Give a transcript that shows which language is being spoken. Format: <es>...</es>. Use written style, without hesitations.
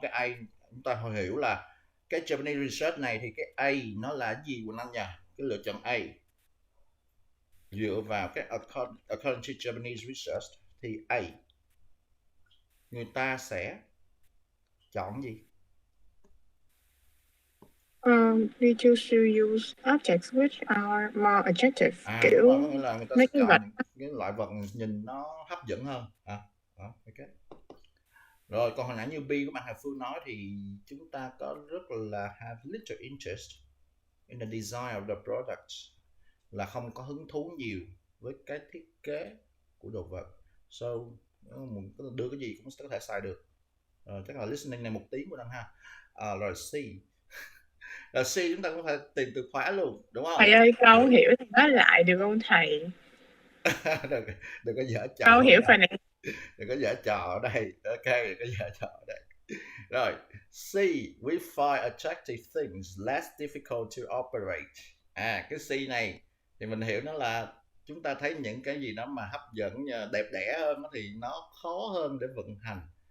<vi>Cái A chúng ta hiểu là cái Japanese research này thì cái A nó là gì Quỳnh Anh nhỉ? Cái lựa chọn A dựa vào cái according to Japanese research thì A người ta sẽ chọn gì?</vi> <en>We choose to use objects which are more attractive.</en> <vi>Kiểu đúng rồi, là người ta sẽ chọn những loại vật nhìn nó hấp dẫn hơn. Okay. Rồi còn hồi nãy như B của bạn Hà Phương nói thì chúng ta có rất là</vi> <en>have little interest in the design of the product,</en> <vi>là không có hứng thú nhiều với cái thiết kế của đồ vật. So đưa cái gì cũng có thể xài được. Chắc là listening này 1 tiếng của Đăng ha. Rồi C. Rồi C chúng ta cũng phải tìm từ khóa luôn, đúng không? Thầy ơi, câu hiểu thì nói lại được không thầy? đừng có giở trò. Câu hiểu phần này. Đừng có giở trò ở đây. Ok, đừng có giở trò ở đây. Rồi, C.</vi> <en>We find attractive things less difficult to operate.</en> <vi>Cái C này thì mình hiểu nó là chúng ta thấy những cái gì đó mà hấp dẫn, đẹp đẽ hơn thì nó khó hơn để vận hành.</vi>